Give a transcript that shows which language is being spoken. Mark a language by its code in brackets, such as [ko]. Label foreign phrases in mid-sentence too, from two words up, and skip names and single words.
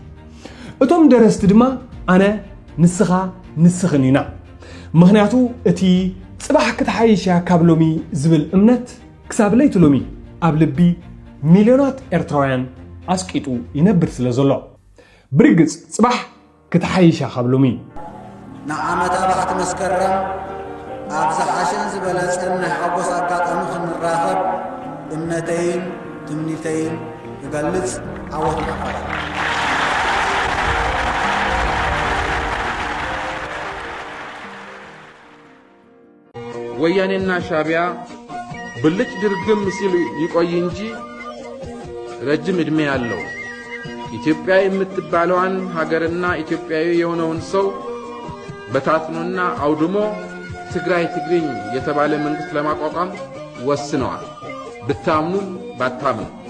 [ti] እቶም ደረስቲ ድማ ኣነ ንስኻ ንስኽን ኢና ምኽንያቱ እቲ ጽባሕ ክትሓይሽ እያ ካብ ሎሚ ዝብል እምነት ክሳብ ለይቲ ሎሚ ኣብ ልቢ ሚልዮናት ኤርትራውያን ኣስቂጡ ይነብር ስለ ዘሎ ብርግጽ ጽባሕ ክትሓይሽ እያ ካብ ሎሚ ንዓመት ኣባኽቲ መስከረም ኣብ ዝሓሸን ዝበለጸን ናይ ሓጎስ ኣጋጣሚ ክንራኸብ እምነተይን ትምኒተይን ክገልጽ ዓወት ንሓፋር [am] ወያኔና ሻቢያ ብልጭ ድርግም ሲል ይቆይ እንጂ ረጅም ዕድሜ ያለው ኢትዮጵያ የምትባለዋን ሀገርና ኢትዮጵያዊ የሆነውን ሰው በታትኖና አውድሞ ትግራይ ትግርኝ የተባለ መንግስት ለማቋቋም ወስነዋል ብታምኑ ባታምኑ